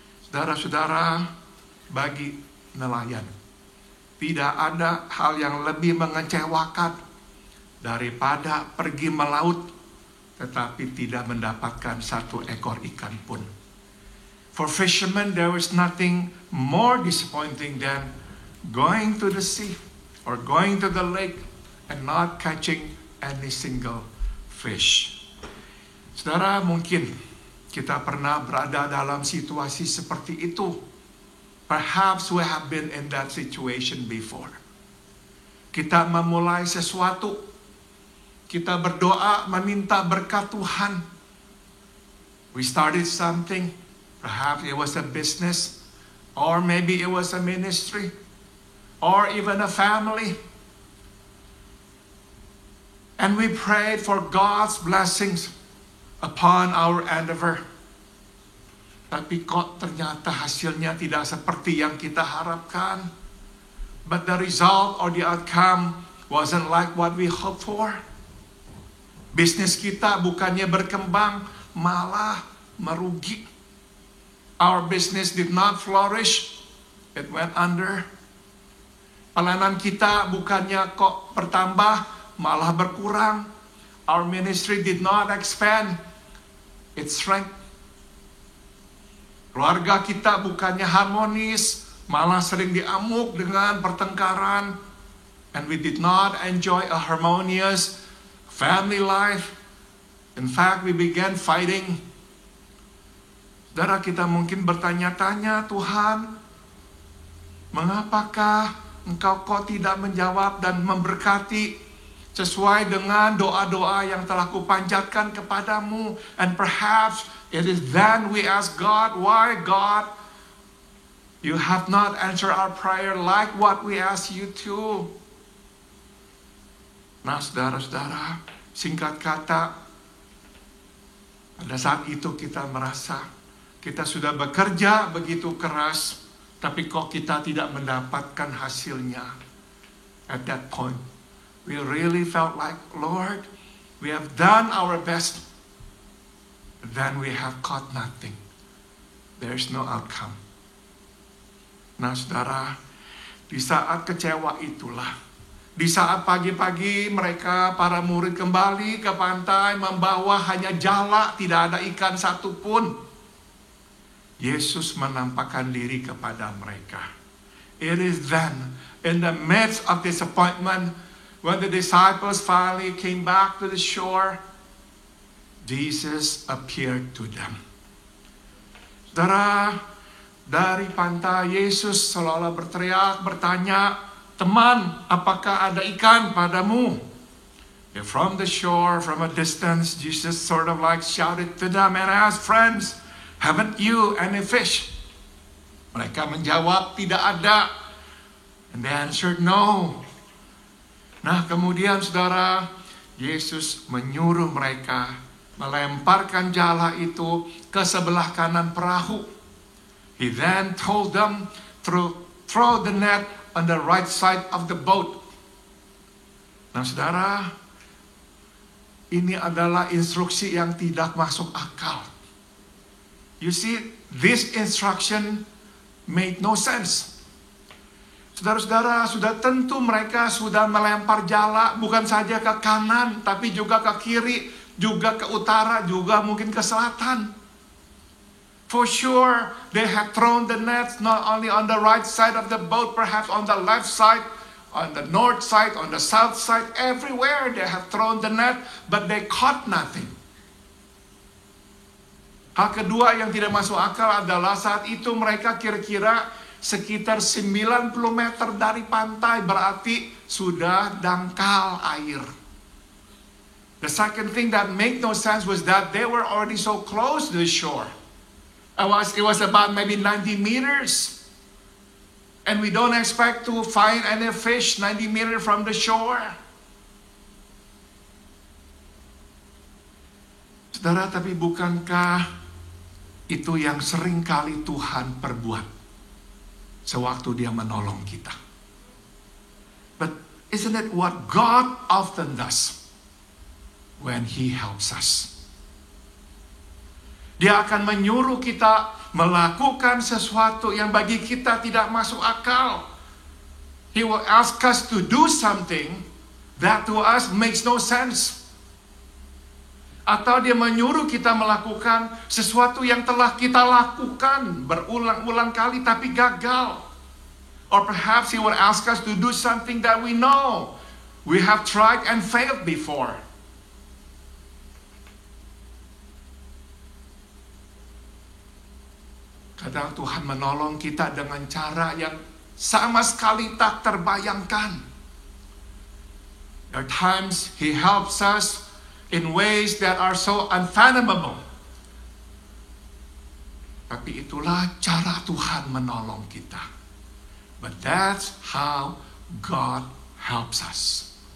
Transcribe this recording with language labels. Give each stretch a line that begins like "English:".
Indonesian: Saudara-saudara, bagi nelayan, tidak ada hal yang lebih mengecewakan daripada pergi melaut tetapi tidak mendapatkan satu ekor ikan pun.
English: For fishermen, there is nothing more disappointing than going to the sea or going to the lake and not catching any single fish.
Indonesian: Saudara, mungkin kita pernah berada dalam situasi seperti itu.
English: Perhaps we have been in that situation before.
Indonesian: Kita memulai sesuatu, kita berdoa meminta berkat Tuhan.
English: We started something. Perhaps it was a business, or maybe it was a ministry, or even a family. And we prayed for God's blessings upon our endeavor.
Indonesian: Tapi kok ternyata hasilnya tidak seperti yang kita harapkan.
English: But the result or the outcome wasn't like what we hoped for.
Indonesian: Bisnis kita bukannya berkembang, malah merugi.
English: Our business did not flourish, it went under.
Indonesian: Pelayanan kita bukannya kok bertambah, malah berkurang.
English: Our ministry did not expand, it shrank.
Indonesian: Keluarga kita bukannya harmonis, malah sering diamuk dengan pertengkaran.
English: And we did not enjoy a harmonious family life. In fact, we began fighting.
Indonesian: Saudara, kita mungkin bertanya-tanya, Tuhan, mengapakah Engkau kok tidak menjawab dan memberkati sesuai dengan doa-doa yang telah kupanjatkan kepadamu?
English: And perhaps it is then we ask God, why God, you have not answered our prayer like what we ask you to.
Indonesian: Nah, saudara-saudara, singkat kata, pada saat itu kita merasa kita sudah bekerja begitu keras, tapi kok kita tidak mendapatkan hasilnya.
English: At that point, we really felt like, Lord, we have done our best, but then we have caught nothing. There's no outcome.
Indonesian: Nah, saudara, di saat kecewa itulah, di saat pagi-pagi mereka, para murid kembali ke pantai, membawa hanya jala, tidak ada ikan satupun. Yesus menampakkan diri kepada mereka.
English: It is then, in the midst of disappointment, when the disciples finally came back to the shore, Jesus appeared to them.
Indonesian: Saudara, dari pantai Yesus seolah-olah berteriak, bertanya, teman, apakah ada ikan padamu?
English: From the shore, from a distance, Jesus sort of like shouted to them and asked, friends, haven't you any fish?
Indonesian: Mereka menjawab, tidak ada.
English: And they answered, no.
Indonesian: Nah, kemudian saudara, Yesus menyuruh mereka melemparkan jala itu ke sebelah kanan perahu.
English: He then told them, throw throw the net on the right side of the boat.
Indonesian: Nah, saudara, ini adalah instruksi yang tidak masuk akal.
English: You see, this instruction made no sense.
Indonesian: Saudara-saudara, sudah tentu mereka sudah melempar jala bukan saja ke kanan, tapi juga ke kiri, juga ke utara, juga mungkin ke selatan.
English: For sure, they have thrown the nets not only on the right side of the boat, perhaps on the left side, on the north side, on the south side, everywhere they have thrown the net, but they caught nothing.
Indonesian: Hal kedua yang tidak masuk akal adalah saat itu mereka kira-kira sekitar 90 meter dari pantai, berarti sudah dangkal air.
English: The second thing that made no sense was that they were already so close to the shore. It was about maybe 90 meters. And we don't expect to find any fish 90 meters from the shore.
Indonesian: Saudara, tapi bukankah itu yang sering kali Tuhan perbuat sewaktu Dia menolong kita?
English: But isn't it what God often does when He helps us?
Indonesian: Dia akan menyuruh kita melakukan sesuatu yang bagi kita tidak masuk akal.
English: He will ask us to do something that to us makes no sense.
Indonesian: Atau Dia menyuruh kita melakukan sesuatu yang telah kita lakukan berulang-ulang kali tapi gagal.
English: Or perhaps He will ask us to do something that we know we have tried and failed before.
Indonesian: Kadang Tuhan menolong kita dengan cara yang sama sekali tak terbayangkan.
English: There are times He helps us in ways that are so unfathomable.
Indonesian: Tapi itulah cara Tuhan menolong kita.
English: But that's how God helps us.